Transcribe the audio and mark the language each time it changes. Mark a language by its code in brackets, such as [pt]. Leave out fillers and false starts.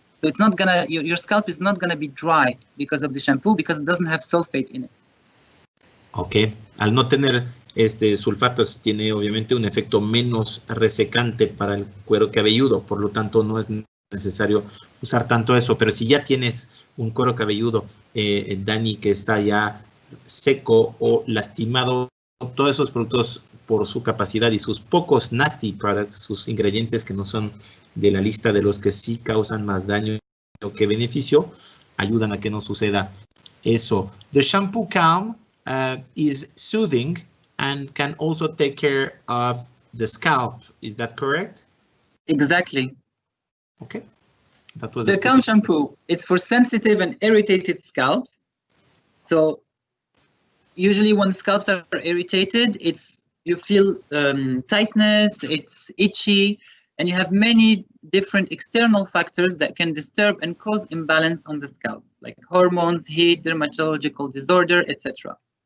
[en] So it's not gonna, your scalp is not gonna be dry because of the shampoo, because it doesn't have sulfate in it. [es] Ok, al no tener sulfatos tiene obviamente un efecto menos resecante para el cuero cabelludo, por lo tanto no es necesario usar tanto eso, pero si ya tienes un cuero cabelludo, Dani, que está ya seco o lastimado, todos esos productos por su capacidad y sus pocos [en] nasty products, [es] sus ingredientes que no son de la lista de los que sí causan más daño que beneficio, ayudan a que no suceda eso. [en] The shampoo Calm is soothing and can also take care of the scalp. Is that correct? Exactly. Okay. That was the Calm shampoo, it's for sensitive and irritated scalps. So usually when scalps are irritated, you feel tightness, it's itchy, and you have many different external factors that can disturb and cause imbalance on the scalp, like hormones, heat, dermatological disorder, etc.